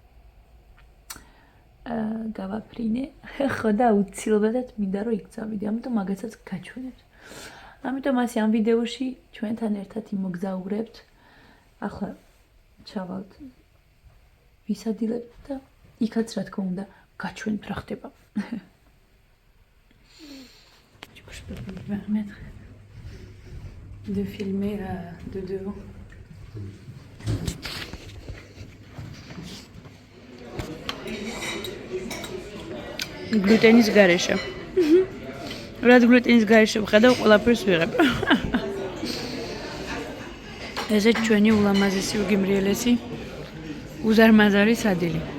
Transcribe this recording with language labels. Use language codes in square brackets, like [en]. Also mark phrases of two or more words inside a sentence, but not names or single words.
[ka] გავაფრინე, ხო და უცილებლად მინდა რომ იქ წავიდე, ამიტომ მაგასაც გაჩვენებთ. ამიტომ ასე ამ ვიდეოში ჩვენთან ერთად იმოგზაურებთ. ახლა ჩავალთ ვისადილებთ და იქაც რა თქმა უნდა გაჩვენთ რა ხდება. [fr] Je peux me permettre de filmer de devant. [ka] Gluten-ის გარეშე. რად გლუტენის გარეშე ვხედავ, ყველაფერს ვიღებ. ესე ჩვენი ულამაზესი უგიმრიელესი უზარმაზარი სადილი.